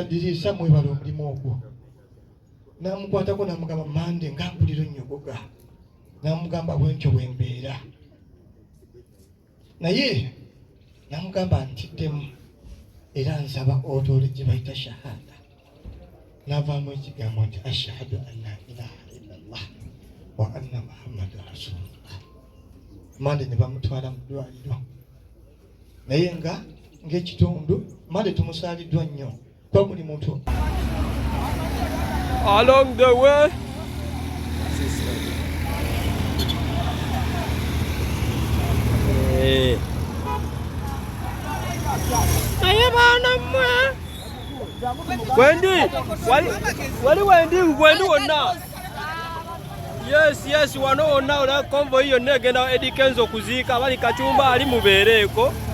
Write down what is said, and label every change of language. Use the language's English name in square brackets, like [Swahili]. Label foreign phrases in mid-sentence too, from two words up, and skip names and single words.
[Ganda] Dirisa mwebala omulimu ogwo n'amukwatako n'amugamba mande ngampuliro nnyogoga n'amugamba bwentyo bwembeera naye namugamba ntiddemu era nsaba otole gye bayita shahada n'avaamu ekigambo nti [Arabic] أشهد أن لا إله إلا الله وأن محمدا رسول الله [Ganda] mande ne bamutwala mu ddwaliro naye ng'ekitundu mande tumusaaliddwa nnyo kuba buli muntu [English] along the way [Ganda] aye baana mmwe wali wendi wonna yes wano wonna ola konvoyi yonna egenda Eddie Kenzo okuziika abali Kacumba ali mubeereeko